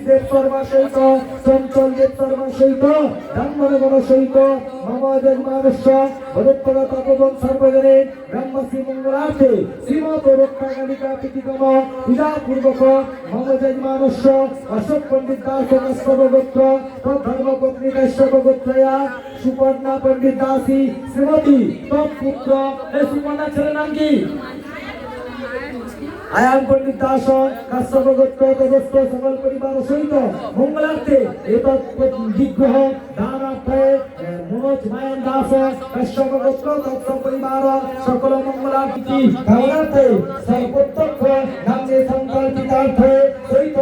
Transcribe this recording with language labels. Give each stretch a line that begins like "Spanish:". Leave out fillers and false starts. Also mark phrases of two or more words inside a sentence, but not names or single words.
Sanskrit: देव शर्मा सहित चंचल देव शर्मा सहित धर्मगण सहित मम जन्मानस्य भरतपद तपोवन सर्वजने ब्रह्मश्री मंगलार्थे श्रीमत रक्षाकालिका प्रीतिकम पूजा पूर्वक मम जन्मानस्य अशोक पंडित दास कश्यप गोत्र तद्धर्म पत्नी कश्यप गोत्रया सुपर्णा पंडित दासी श्रीमती तत्पुत्र सुपर्णा
Bangla: ছেলের নাম কি
Sanskrit: आयाम पंडित दास कश्यप गोत्र तदस्थ सकल परिवार सहित मंगलार्थे एतत् विग्रह दानार्थे मनोज मायन दास कश्यप गोत्र तत्स परिवार सकल मंगलार्थे कामनार्थे सर्वोत्तम नामे संकल्पितार्थे सहित